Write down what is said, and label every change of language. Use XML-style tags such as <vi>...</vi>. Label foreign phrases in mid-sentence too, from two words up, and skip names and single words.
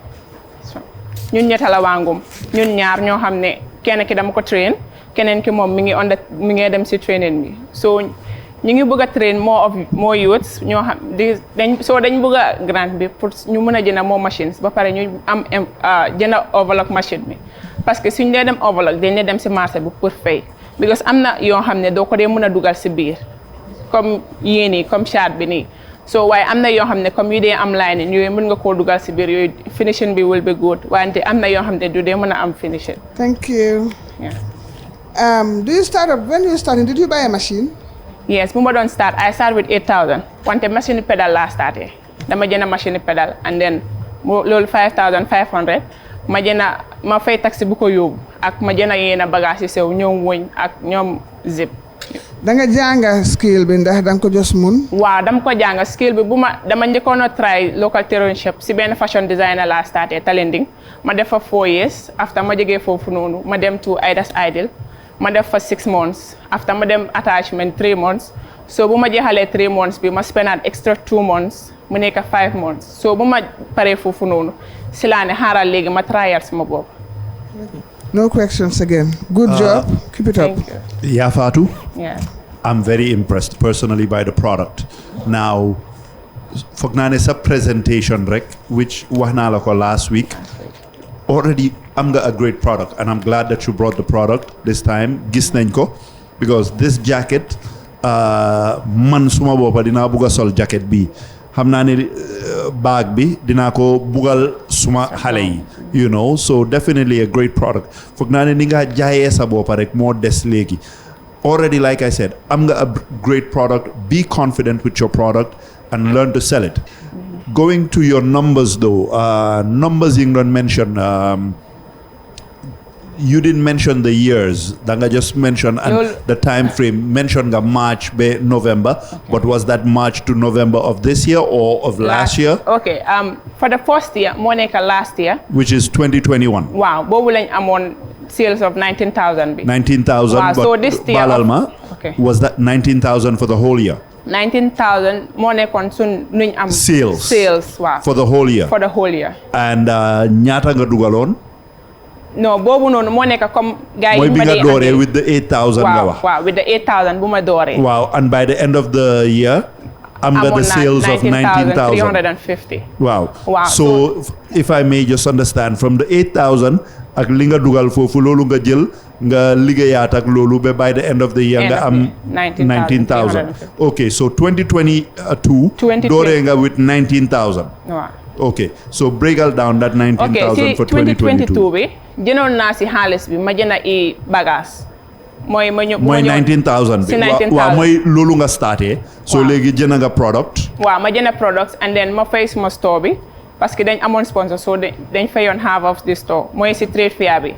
<wo>ñun ñetta la wangum ñun ñaar ñoo xam ne kenn ki dama ko train keneen ki moom mi ngi dem si training bi so ñu ngi bëgg a</wo> <en>train more youths</en> <wo>ñoo xam dañ bëgg a grant bi pour ñu mën a jënd</wo> <en>more machines</en> <wo>ba pare ñu am jënd</wo> <en>overlock machine</en> <wo>bi</wo> <fr>parce que</fr> <wo>suñ dee dem overlock dañ dee dem si marché bi pour fay because am na yoo xam ne doo ko dee mën a dugal si biir comme yii nii comme chart bi nii so waaye am na yoo xam ne comme yu dee am line yooyu mën nga koo dugal si biir yooyu finishing bi</wo> <en>will be good</en> <wo>wante am na yoo xam ne du dee mën a am finishing.</wo> <en>Thank you. Yeah. Do you start up when you started? Did you buy a machine? Yes,</en> <wo>bu ma doon start</wo> <en>I start with 8,000</en> <wo>wante</wo> <fr>machine pedal</fr> <wo>laa starté dama jënd</wo> <fr>machine pedal</fr> <en>and then</en> <wo>loolu 5,500 ma fay taxi bu ko yóbbu ak ma jënd yenn bagage yu sew ñoom wëñ ak ñoom zip. da nga jàng skill bi ndax da nga ko jos mun. waaw dama ko jàng skill bi dama njëkkoon a</wo> <en>try local tailoring</en> <wo>si benn fashion designer laa starté Talending ma def fa</wo> <en>4 years after</en> <wo>ma jógee foofu noonu ma dem</wo> <en>to Ida's Ideal</en> <wo>ma def fa</wo> <en>6 months after</en> <wo>ma dem</wo> <en>attachment 3 months</en> <wo>so bu ma jeexalee</wo> <en>3 months</en> <wo>bi ma</wo> <en>spend extra 2 months</en> <wo>mu nekk</wo> <en>5 months</en> <wo>so bu ma paree foofu noonu si laa ne xaaral léegi ma trial sama bopp.</wo> <en>No questions again. Good job. Keep it up. Yeah, Fatou? Yeah. I'm very impressed personally by the product. Now,</en> <wo>foog naa ne sa</wo> <en>presentation rek, which</en> <wo>wax naa la ko</wo> <en>last week, already</en> <wo>am nga</wo> <en>a great product and I'm glad that you brought the product this time.</en> <wo>Gis nañ ko</wo> <en>because this jacket,</en> <wo>man suma boppa dinaa bugg a sol jacket bi. Xam naa ne bag bi dinaa ko bugal suma xale yi,</wo> <en>you know, so definitely a great product.</en> <wo>Foog naa ne ni nga jaayee sa boppa rek moo des léegi.</wo> <en>Already, like I said,</en> <wo>am nga</wo> <en>a great product. Be confident with your product and learn to sell it. Going to your numbers though, numbers you don't mention, you didn't mention the years. Danga just mentioned and the time frame. Mentioned March, November. Okay. But was that March to November of this year or of last year? Okay. For the first year, Monica last year. Which is 2021.</en> <wo>Wow. Bobu lañ amon</wo> <en>sales of 19,000.</en> <wo>19,000.</wo> <en>Wow. So this year.</en> <wo>Balalma, okay.</wo> <en>Was that 19,000 for the whole year?</en> <wo>19,000 more kon sun nuñ am sales</wo> <en>wow. For the whole year. For the whole year.</en> <wo>And ñaata nga dugaloon? No, bobu non mo nek comme gaay yi ma dooree</wo> <en>with the 8,000</en> <wo>nga wax.</wo> <en>Wow, with the 8,000</en> <wo>bu ma dooree.</wo> <en>Wow, and by the end of the year</en> <wo>am nga</wo> <en>the sales of 19,350. Wow. Wow. So if I may just understand, from the 8,000</en> <wo>ak li nga dugal foofu loolu nga jël nga liggéeyaat ak loolu ba</wo> <en>by the end of the year</en> <wo>nga am</wo> <en>19,000. Okay, so 2022</en> <wo>dooree nga</wo> <en>with 19,000. Wow. Okay, so break down that 19,000 for 2022.</en> <wo>bi jënoon naa si xaalis bi ma jënd i bagage mooy ma ñëw mooy 19,000 si bi 19,000 waaw mooy loolu nga starté so Waaw. léegi jënd nga product waaw ma jënd products</wo> <en>and then</en> <wo>ma fay suma store bi</wo> <fr>parce que</fr> <wo>dañ amoon sponsor so dañ fayoon</wo> <en>half of the store</en> <wo>mooy si</wo> <en>trade fair</en> <wo>bi</wo>